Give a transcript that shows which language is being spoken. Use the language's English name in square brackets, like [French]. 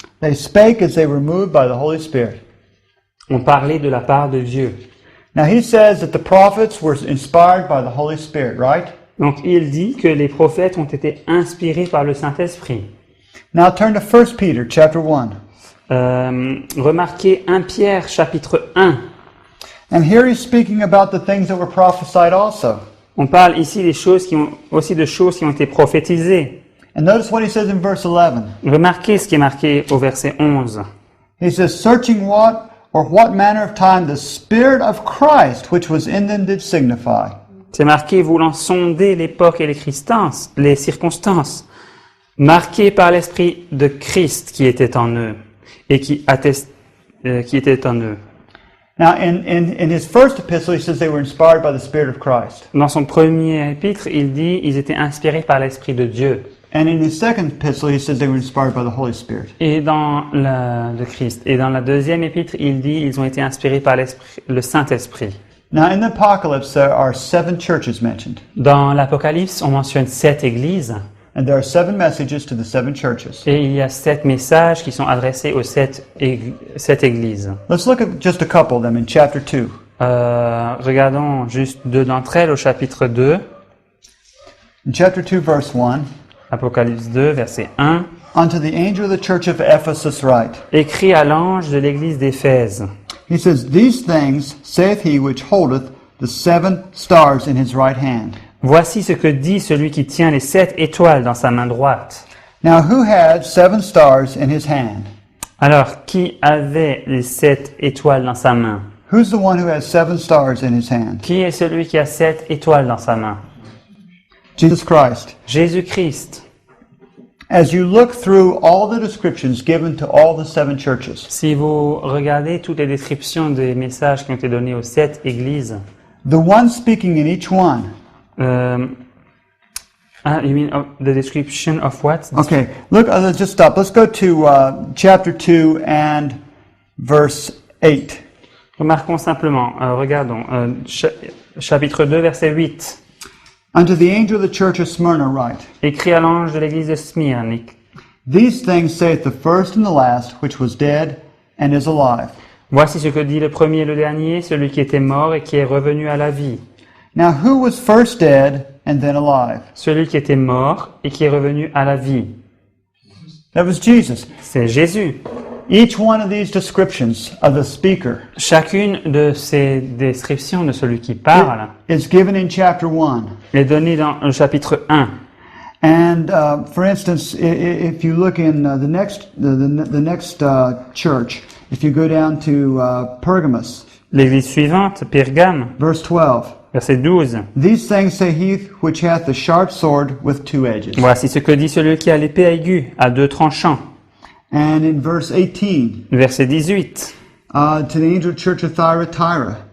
[English] they spake as they were moved by the Holy Spirit. [French] ont parlé de la part de Dieu. [English] Now he says that the prophets were inspired by the Holy Spirit, right? [French] Donc il dit que les prophètes ont été inspirés par le Saint-Esprit. [English] Now turn to 1 Peter chapter 1. [French] Remarquez 1 Pierre chapitre 1. [English] And here he's speaking about the things that were prophesied also. [French] On parle ici des choses aussi de choses qui ont été prophétisées. [English] And notice what he says in verse 11. [French] Remarquez ce qui est marqué au verset 11. [English] He says, searching what manner of time the Spirit of Christ which was in them did signify. [French] C'est marqué voulant sonder l'époque et les circonstances, marquées par l'Esprit de Christ qui était en eux et qui était en eux. [English] Now, in his first epistle, he says they were inspired by the Spirit of Christ. [French] Dans son premier épître, il dit ils étaient inspirés par l'Esprit de Dieu. [English] And in his second epistle, he says they were inspired by the Holy Spirit. [French] Et dans de Christ. Et dans la deuxième épître, il dit ils ont été inspirés par le Saint-Esprit. [English] Now, in the Apocalypse, there are 7 churches mentioned. [French] Dans l'Apocalypse, on mentionne 7 églises. [English] And there are 7 messages to the 7 churches. [French] Et il y a 7 messages qui sont adressés aux 7 églises. [English] Let's look at just a couple of them in chapter 2. [French] Regardons juste 2 d'entre elles au chapitre 2. [English] In chapter 2, verse 1, [French] Apocalypse 2, verset 1. [English] unto the angel of the church of Ephesus write. [French] Écrit à l'ange de l'église d'Éphèse. [English] He says, these things saith he which holdeth the 7 stars in his right hand. [French] Voici ce que dit celui qui tient les 7 étoiles dans sa main droite. [English] Now, who had 7 stars in his hand? [French] Alors, qui avait les 7 étoiles dans sa main? [English] Who's the one who has 7 stars in his hand? [French] Qui est celui qui a 7 étoiles dans sa main? [English] Jesus Christ. [French] Jésus-Christ. [English] As you look through all the descriptions given to all the 7 churches, [French] Si vous regardez toutes les descriptions des messages qui ont été donnés aux 7 églises, [English] the one speaking in each one. You mean the description of what? Okay, look, let's just stop. Let's go to chapter 2 and verse 8. [French] Remarquons simplement, regardons, chapitre 2, verset 8. [English] Unto the angel of the church of Smyrna write, [French] Écrit à l'ange de l'église de Smyrne. [English] these things saith the first and the last, which was dead and is alive. [French] Voici ce que dit le premier et le dernier, celui qui était mort et qui est revenu à la vie. [English] Now, who was first dead and then alive? [French] Celui qui était mort et qui est revenu à la vie. [English] That was Jesus. [French] C'est Jésus. [English] Each one of these descriptions of the speaker [French] Chacune de ces descriptions de celui qui parle [English] is given in chapter 1. [French] est donnée dans le chapitre 1. [English] And for instance, if you look in the next church, if you go down to Pergamos, [French] L'église suivante, Pergame, [English] verse 12, [French] verset 12. [English] these things say he which hath the sharp sword with 2 edges. [French] Voici ce que dit celui qui a l'épée aiguë à 2 tranchants. [English] And in verse 18, [French] Verset 18. [English] to the angel church of Thyatira,